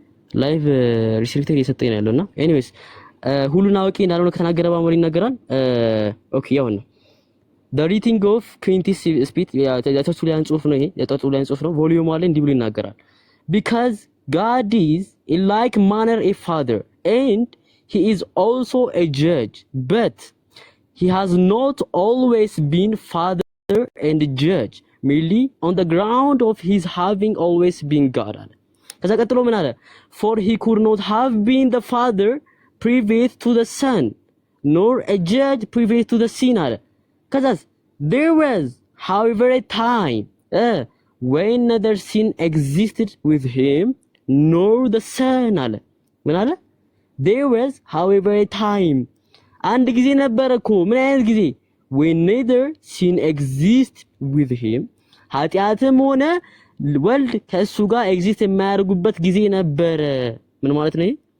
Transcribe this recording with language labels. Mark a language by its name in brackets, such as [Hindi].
[Amharic] ላይቭ ሪስትሪክተር እየሰጠኝ ነው ያለውና ኤኒዌይስ ሁሉን አዋቂ እንዳልሆነ ከተናገረ በኋላ ይናገራል። ኦኬ ያውና [English] the reading of Quintus speech [Amharic] የተርቱሊያን ጽሁፍ ነው። ይሄ የተርቱሊያን ጽሁፍ ነው። ቮሊዩም አለ እንዲህ ብሎ ይናገራል። [English] Because God is in like manner a father and he is also a judge, but he has not always been father and judge, merely on the ground of his having always been God. [Amharic] ከዛ ቀጥሎ ምን አለ? [English] For he could not have been the father previous to the son, nor a judge previous to the sin [Amharic] አለ። ከዛስ [English] there was however a time when neither sin existed with him nor the son [Amharic] አለ። ምን አለ? [English] There was however a time [Amharic] አንድ ጊዜ ነበረ እኮ። ምን አይነት ጊዜ? [English] when neither sin exists with him [Amharic] ኃጢአትም ሆነ ወልድ ከእሱ ጋር ኤግዚስት የማያደርጉበት ጊዜ ነበረ። ምን ማለት ነው?